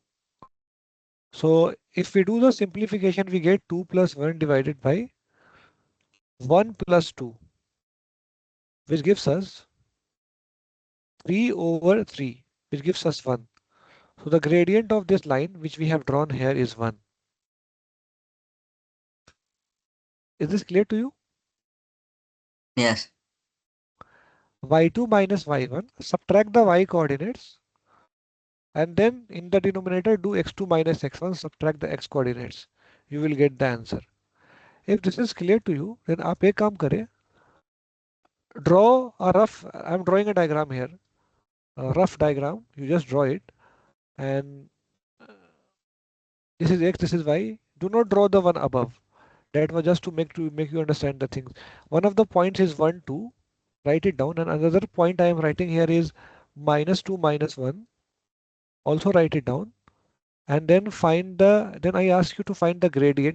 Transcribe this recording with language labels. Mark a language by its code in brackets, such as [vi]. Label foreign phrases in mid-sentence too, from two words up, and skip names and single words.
[en] So if we do the simplification, we get 2 plus 1 divided by 1 plus 2, which gives us 3 over 3, which gives us 1. So the gradient of this line, which we have drawn here, is 1. Is this clear to you? Yes. y2 minus y1, subtract the y coordinates, and then in the denominator do x2 minus x1, subtract the x coordinates. You will get the answer. If this is clear to you, then [hi] आप एक काम करें, [en] draw a rough, I'm drawing a diagram here, a rough diagram, you just draw it, and this is x, this is y. Do not draw the one above. That was just to make you understand the things. One of the points is 1, 2, write it down, and another point I am writing here is minus 2, minus 1, also write it down, and then then I ask you to find the gradient.